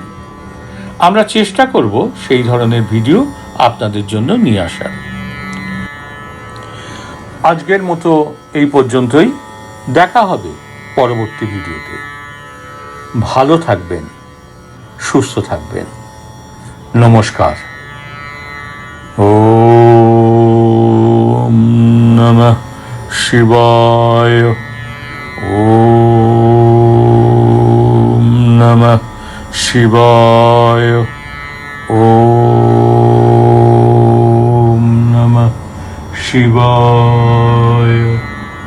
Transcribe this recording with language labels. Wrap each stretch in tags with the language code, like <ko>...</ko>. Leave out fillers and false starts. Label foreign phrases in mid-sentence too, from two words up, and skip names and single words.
<bn>আমরা চেষ্টা করব সেই ধরনের ভিডিও আপনাদের জন্য নিয়ে আসার। আজকের মতো এই পর্যন্তই। দেখা হবে পরবর্তী ভিডিওতে। ভালো থাকবেন, সুস্থ থাকবেন।</bn> <sa>নমস্কার। ওম নমঃ শিবায়। ওম নমঃ শিবায়। ওম নমঃ শিবায়।</sa>